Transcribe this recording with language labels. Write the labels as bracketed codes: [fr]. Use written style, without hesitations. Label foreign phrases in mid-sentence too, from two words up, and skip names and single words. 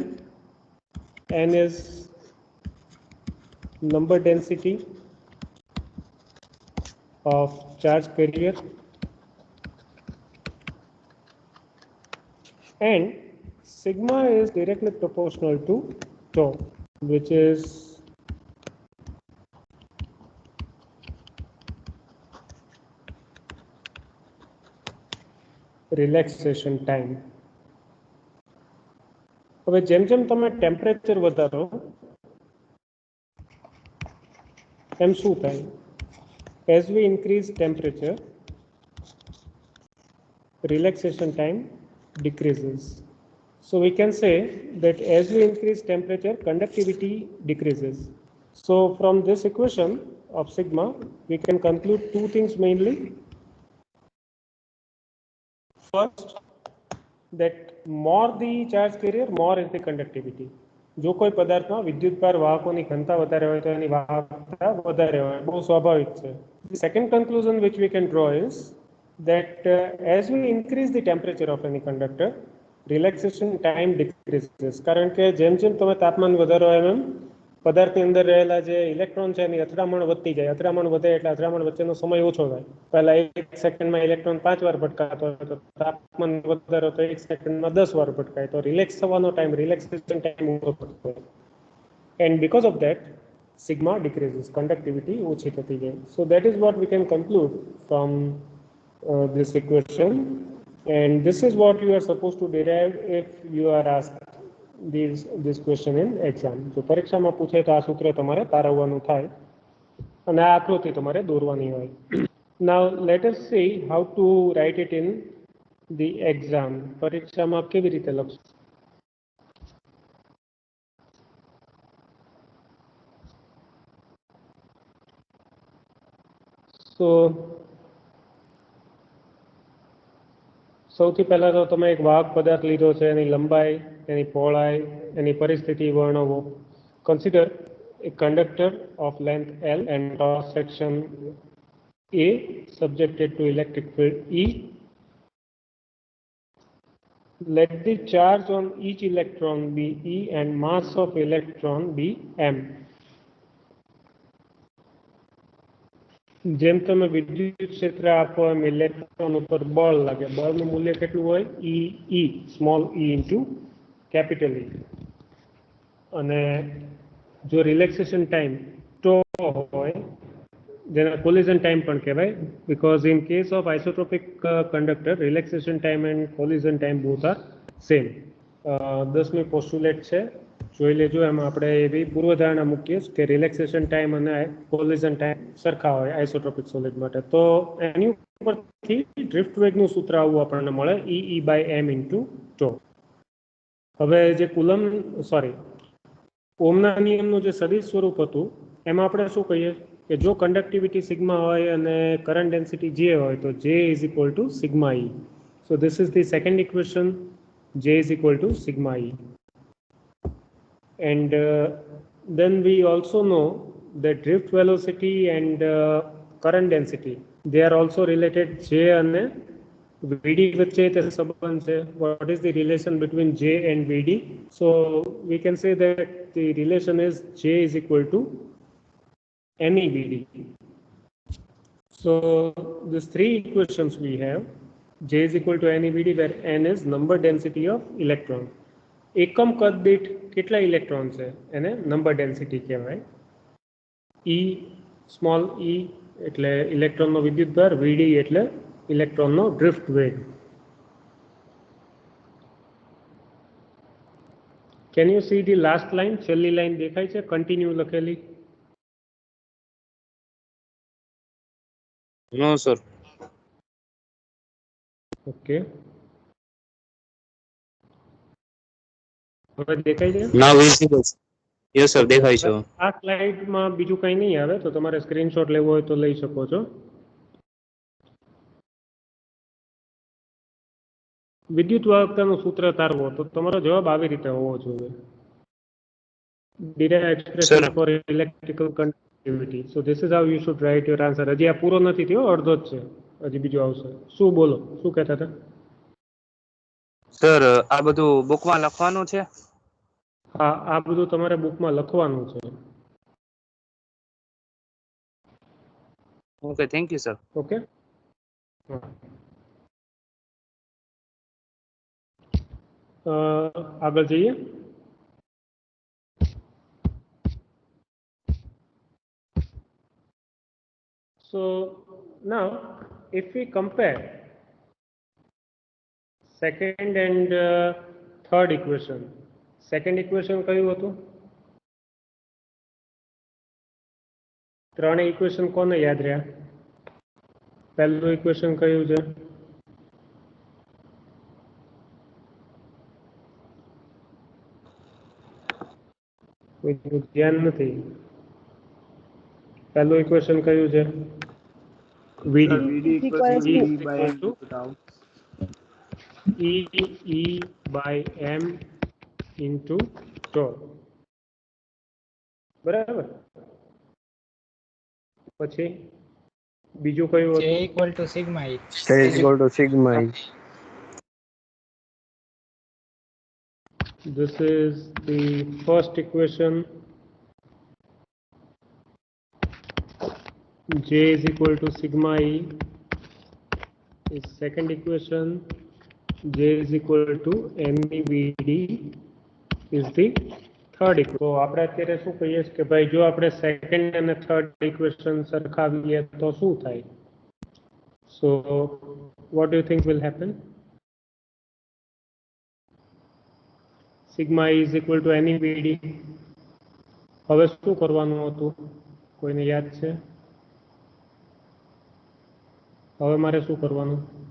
[en] N is number density of charge carrier, and sigma is directly proportional to tau, which is relaxation time. [gu] હવે જેમ જેમ તમે ટેમ્પરેચર વધારો એમ શું થાય? [en] As we increase temperature, relaxation time decreases. So we can say that as we increase temperature, conductivity decreases. So from this equation of sigma, we can conclude two things mainly. First, that more the charge carrier, more is the conductivity. [gu] જો કોઈ પદાર્થમાં વિદ્યુતભાર વાહકોની ઘનતા વધારે હોય તો એની વાહકતા વધારે હોય, બહુ સ્વાભાવિક છે. [en] The second conclusion which we can draw is that as we increase the temperature of any conductor, relaxation time decreases. [gu] કારણ કે જેમ જેમ તમે તાપમાન વધારો એમ પદાર્થની અંદર રહેલા જે ઇલેક્ટ્રોન છે એની અથડામણ વધતી જાય. અથડામણ વધે એટલે અથડામણ વચ્ચેનો સમય ઓછો થાય. પહેલા 1 સેકન્ડમાં ઇલેક્ટ્રોન 5 વાર ભટકાતો હોય તો તાપમાન વધારો તો 1 સેકન્ડમાં 10 વાર ભટકાય તો [en] relax થવાનો time relaxation time [gu] ઓછો થતો હોય. [en] And because of that, sigma decreases, conductivity [gu] ઓછી થતી જાય. [en] So that is what we can conclude from this equation, and this is what you are supposed to derive if you are asked this question in exam. [gu] So પરીક્ષામાં પૂછે તો આ સૂત્ર તમારે તારવવાનું થાય અને આ આકૃતિ તમારે દોરવાની હોય. [en] Now let us see how to write it in the exam. [gu] પરીક્ષામાં કેવી રીતે લખશું? So સૌથી પહેલા તો તમે એક વાહક પદાર્થ લીધો છે, એની લંબાઈ, એની પહોળાઈ, એની પરિસ્થિતિ વર્ણવો. [en] કન્સિડર a conductor of length L and cross section A subjected to electric field E. Let the charge on each electron be E and mass of electron be M. [gu] જેમ તમે વિદ્યુત ક્ષેત્ર આપો એમ ઇલેક્ટ્રોન ઉપર બળ લાગે. બળનું મૂલ્ય કેટલું હોય? [en] E small e into capital E. [gu] અને જો [en] relaxation time [gu] ટો હોય જેને [en] collision time [gu] પણ કહેવાય, [en] because in case of isotropic conductor relaxation time and collision time both are same. [gu] 10મી પોસ્ટુલેટ છે, જોઈ લેજો. એમાં આપણે એવી પૂર્વધારણા મૂકીએ કે [en] relaxation time [gu] અને [en] collision time [gu] સરખા હોય [en] isotropic solid [gu] માટે. તો એની ઉપરથી ડ્રિફ્ટ વેગનું સૂત્ર આવું આપણને મળે, [en] E by m into tau. [gu] હવે જે ઓમના નિયમનું જે સદિશ સ્વરૂપ હતું એમાં આપણે શું કહીએ કે જો [en] conductivity sigma [gu] હોય અને [en] current density J [gu] હોય તો [en] J is equal to sigma E. So this is the second equation, J is equal to sigma E. And then we also know that drift velocity and current density, they are also related. J and VD [gu] વચ્ચે તે સંબંધ છે. [en] What is the relation between J and VD? So we can say that the relation is J is equal to any VD. So these three equations we have, J is equal to any VD where n is number density of electron. [gu] એકમ કદ દીઠ કેટલા ઇલેક્ટ્રોન છે એને [en] number density [gu] કહેવાય. [en] E small e [gu] એટલે ઇલેક્ટ્રોનનો વિદ્યુતભાર, VD એટલે ઇલેક્ટ્રોનનો ડ્રિફ્ટ વેગ. [en] Can you see the last line? [gu] છેલ્લી લાઈન દેખાય છે કન્ટિન્યુ લખેલી? [en] No sir. [gu] Okay. હવે દેખાય છે? [en] Now visible. Yes sir, [gu] દેખાય છે. આ સ્લાઇડમાં બીજું કંઈ નહીં આવે તો તમારે સ્ક્રીનશોટ લેવો હોય તો લઈ શકો છો. વિદ્યુત વાહકતાનું સૂત્ર તારવો તો તમારો જવાબ આવી રીતે હોવો જોઈએ. [en] Derive expression for electrical conductivity. So this is how you should write your answer. [gu] હજી આ પૂરો નથી થયો, અડધો જ છે, હજી બીજો આવશે. શું બોલો, શું કહેતા હતા? સર આ બધું બુકમાં લખવાનું છે? હા, આ બધું તમારે બુકમાં લખવાનું છે. [en] okay, thank you sir. [gu] ઓકે, આગળ જઈએ. [en] So now if we compare second and third equation, second equation [gu] કયું હતું? ત્રણે ઇક્વેશન કોને યાદ રહ્યા? પહેલું ઇક્વેશન કયું છે? કોઈ ધ્યાન નથી. પહેલું ઇક્વેશન કયું છે? [en] VD equal to E by m into tau. [gu] બરાબર. પછી બીજું કયું [en] J [gu] હતું? [en] equal to sigma E. J is equal to sigma E. This is the first equation. J is equal to sigma E is second equation. J is equal to MEVD is the third equation. [gu] તો આપણે અત્યારે શું કહીએ કે ભાઈ જો આપણે સેકન્ડ અને [en] third equation [gu] સરખાવીએ તો શું થાય? [en] So what do you think will happen? Sigma E is equal to MEVD. [gu] હવે શું કરવાનું હતું? કોઈને યાદ છે? હવે મારે શું કરવાનું?